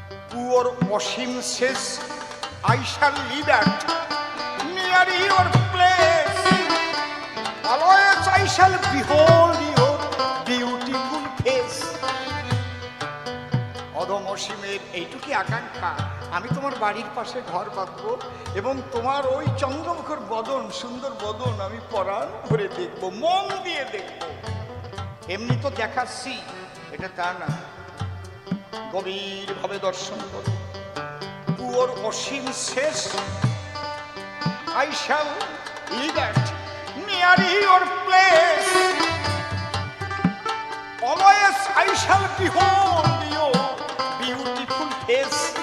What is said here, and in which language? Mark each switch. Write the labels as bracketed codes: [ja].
[en] পুয়ার অসীম শেষ I shall live at near your place. Always I shall behold your beautiful face. [bn] অদম অসীমের এইটুকি আকাঙ্ক্ষা, আমি তোমার বাড়ির পাশে ঘর বাঁধবো এবং তোমার ওই চন্দ্রমুখর বদন, সুন্দর বদন আমি পরাণ ভরে দেখবো, মন দিয়ে দেখবো। এমনি তো দেখাচ্ছি, এটা তা না, গভীর ভাবে দর্শন করো। [en] পুয়ার অসীম শেষ I shall live at near your place. Always I shall behold your beautiful face.